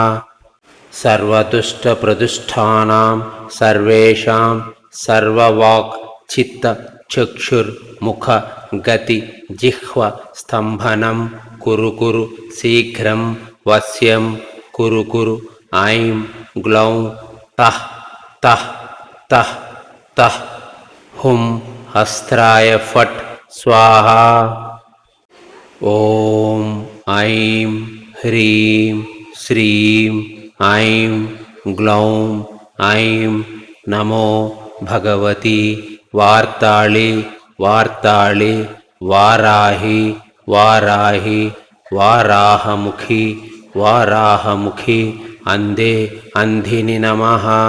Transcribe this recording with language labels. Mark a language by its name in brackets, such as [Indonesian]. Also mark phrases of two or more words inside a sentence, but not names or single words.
[Sanskrit] सर्वदुष्टप्रदुष्टानां सर्वेषां सर्ववाक् चित्त चक्षुर्मुख गति जिह्व स्तम्भनं कुरु कुरु शीघ्रं वश्यं कुरु कुरु ऐं ग्लौं तः तः तः तः हुं हस्त्राय फट् स्वाहा ఓం ఐం హ్రీం శ్రీం ఐం గ్లౌం ఐం నమో భగవతి వార్తాళి వార్తాళి వారాహి వారాహి వారాహముఖి వారాహముఖి అందే అంధిని నమః.